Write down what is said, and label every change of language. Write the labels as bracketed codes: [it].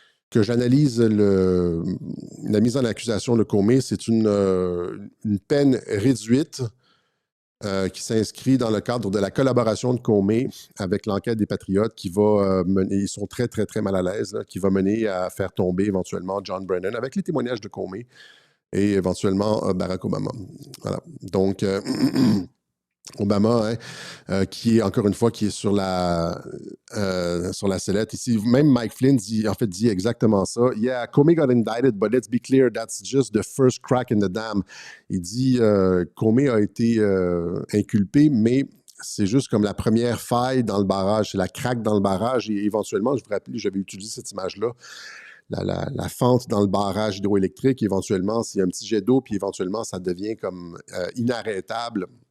[fr] que j'analyse la mise en accusation de Comey, c'est une peine réduite qui s'inscrit dans le cadre de la collaboration de Comey avec l'enquête des Patriotes qui va mener, ils sont très, très, très mal à l'aise, là, qui va mener à faire tomber éventuellement John Brennan avec les témoignages de Comey et éventuellement Barack Obama. Voilà. Donc, Obama, hein, qui est encore une fois qui est sur la sellette. Ici, même Mike Flynn dit exactement ça. [en] Yeah, Comey got indicted, but let's be clear, that's just the first crack in the dam. [fr] Il dit Comey a été inculpé, mais c'est juste comme la première faille dans le barrage, c'est la craque dans le barrage. Et éventuellement, je vous rappelle, j'avais utilisé cette image-là. La fente dans le barrage hydroélectrique, éventuellement, s'il y a un petit jet d'eau, puis éventuellement, ça devient comme inarrêtable.